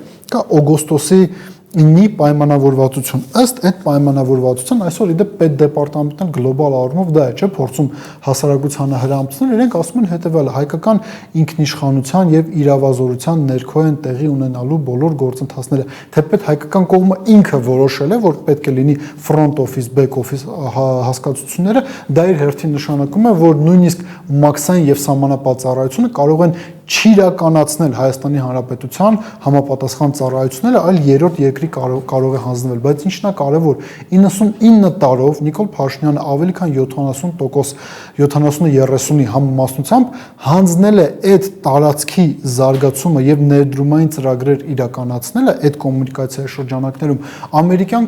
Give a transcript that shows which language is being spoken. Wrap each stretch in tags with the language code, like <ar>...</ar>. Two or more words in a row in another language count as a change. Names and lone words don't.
<hy>կա օգոստոսի 9-ի պայմանավորվածություն։ Ըստ այդ պայմանավորվածության այսօր իդեպ պետդեպարտամենտն գլոբալ առումով դա է, չէ, փորձում հասարակությանը հրամցնել, իրենք ասում են հետևյալը՝ հայկական ինքնիշխանության եւ իրավազորության ներքո են տեղի ունենալու բոլոր գործընթացները։ Թեպետ հայկական կողմը ինքը որոշել է, որ պետք է լինի</hy> <en>front office, back office</en> <hy>հասկացությունները, դա իր հերթին նշանակում է, որ նույնիսկ մաքսային եւ սահմանապատ ծառայությունը կարող են չիրականացնել Հայաստանի Հանրապետության համապատասխան ծառայությունները, այլ երրորդ երկրի կարող է հանձնվել, բայց ինչն է կարևոր, 99 տարով Նիկոլ Փաշինյանը ավելի քան 70%, 70-30-ի համամասնությամբ հանձնել է այդ տարածքի զարգացումը եւ ներդրումային ծրագրեր իրականացնելը այդ կոմունիկացիայի շրջանակներում ամերիկյան</hy>